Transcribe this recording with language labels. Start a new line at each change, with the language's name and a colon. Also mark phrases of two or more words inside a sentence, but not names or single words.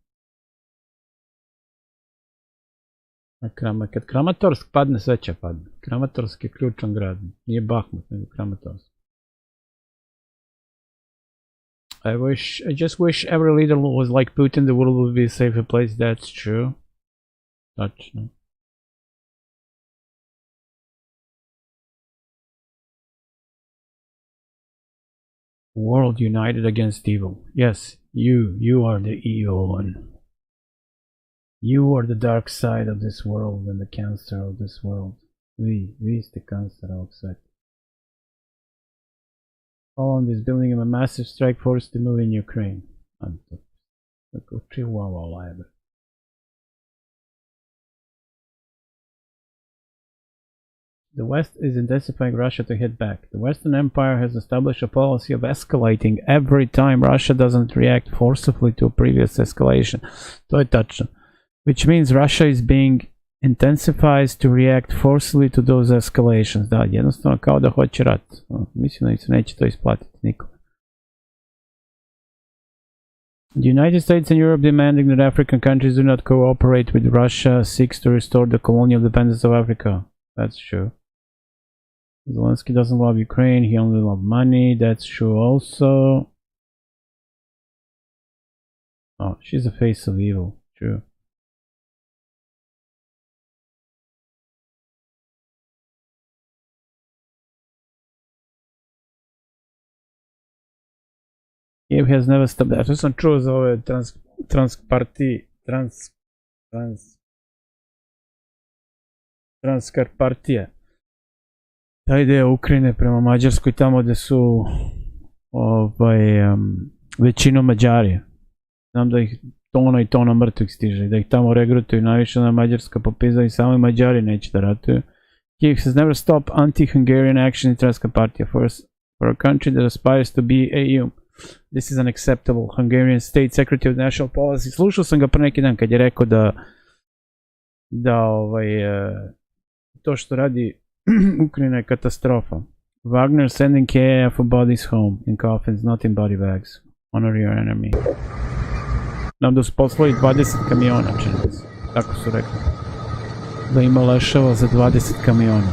Serbian: Kad Kramatorsk padne, sve će padne. Kramatorsk je ključan grad. Nije Bahmut, nego Kramatorsk.
English: I just wish every leader was like Putin, the world would be a safer place. That's true. Tačno. World united against evil. Yes, you are the evil one. You are the dark side of this world and the cancer of this world.
Serbian: Vi ste kancer ovog sveta.
English: Poland is building a massive strike force to move in Ukraine. The West is intensifying Russia to hit back. The Western Empire has established a policy of escalating every time Russia doesn't react forcibly to a previous escalation.
Serbian: To je tačno.
English: Which means Russia is being intensifies to react forcibly to those escalations.
Serbian: Da, jednostavno kao da hoće rat. Mislim da se neće to isplatiti nikom.
English: The United States and Europe demanding that African countries do not cooperate with Russia seeks to restore the colonial independence of Africa. That's true. Zelensky doesn't love Ukraine, he only loves money. That's true also. Oh, she's the face of evil. True. Kiev has never stopped.
Serbian: Ja to sam čuo za ove Transkarpatije. Ta ideja Ukrajine prema Mađarskoj, tamo gde su većinom Mađari. Znam da ih tona i tona mrtvih stiže, da ih tamo regrutuju najviše na Mađarska popizda i sami Mađari neće da ratuju.
English: Kiev has never stopped anti-Hungarian action in Transcarpathia for a country that aspires to be EU. This is unacceptable. Hungarian State Secretary of National Policy.
Serbian: Slušao sam ga pre neki dan kad je rekao da to što radi Ukrajina je katastrofa.
English: Wagner sending KAF for bodies home in coffins, not in body bags. Honor your enemy.
Serbian: Nam da su poslali 20 kamiona, čini se. Tako su rekli. Da ima leševa za 20 kamiona.